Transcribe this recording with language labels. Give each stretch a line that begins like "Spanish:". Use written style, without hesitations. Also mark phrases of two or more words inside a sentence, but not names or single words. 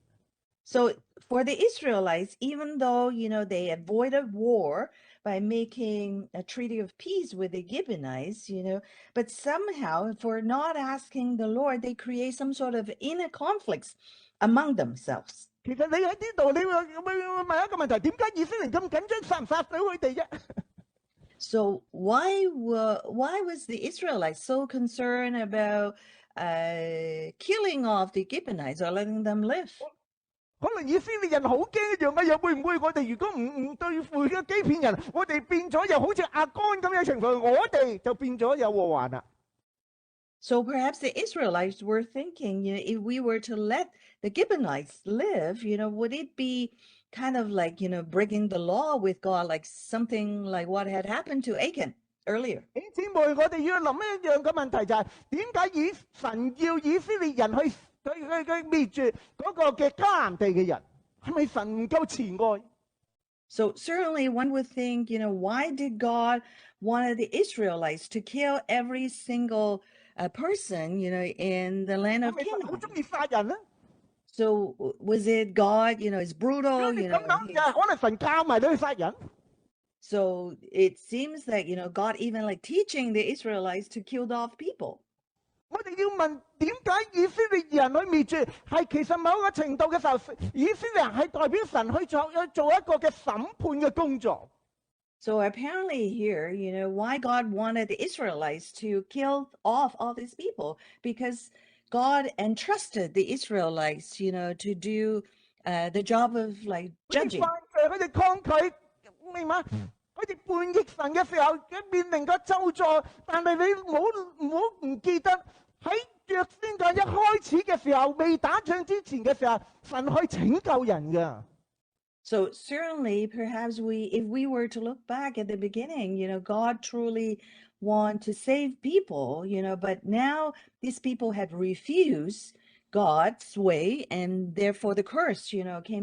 English: So for the Israelites, even though, they avoided war by making a treaty of peace with the Gibeonites, but somehow for not asking the Lord, they create some sort of inner conflicts among themselves.
Cantonese: 其實你喺呢度，你會問一個問題：點解以色列人咁緊張，殺唔殺死佢哋啫？
English: So why was the Israelites so concerned about killing off the Gibeonites or letting them live?
Cantonese: 可能以色列人好驚一樣嘅嘢，會唔會我哋如果唔對付嘅欺騙人，我哋變咗又好似亞干咁樣情況，我哋就變咗有禍患啦。
English: So perhaps the Israelites were thinking, if we were to let the Gibeonites live, would it be kind of like, breaking the law with God, like something like what had happened to Achan earlier?
Cantonese: 姊妹，我哋要諗一樣嘅問題就係點解神要以色列人去滅絕嗰個嘅迦南地嘅人，係咪神唔夠慈愛？
English: So certainly one would think, why did God wanted the Israelites to kill every single person, in the land of
Cantonese: 係咪神好
English: Canaan?
Cantonese: 中意殺人咧？
English: So was it God, is brutal,
Cantonese: 咁諗就可能神教埋你去殺人。
English: So it seems like, God even like teaching the Israelites to kill off people.
Cantonese: 我哋要問點解以色列人去滅絕，係其實某個程度嘅時候，以色列人係代表神去做一個嘅審判嘅工作。
English: So apparently here, why God wanted the Israelites to kill off all these people, because God entrusted the Israelites, to do the job of like
Cantonese: 佢哋
English: judging.
Cantonese: 犯罪，佢哋抗拒，明嘛？佢哋叛逆神嘅時候，佢面臨個咒詛，但係你唔好唔記得喺約書亞一開始嘅時候，未打仗之前嘅時候，神去拯救人㗎。
English: So certainly, perhaps if we were to look back at the beginning, God truly want to save people, but now these people have refused God's way, and therefore the curse, came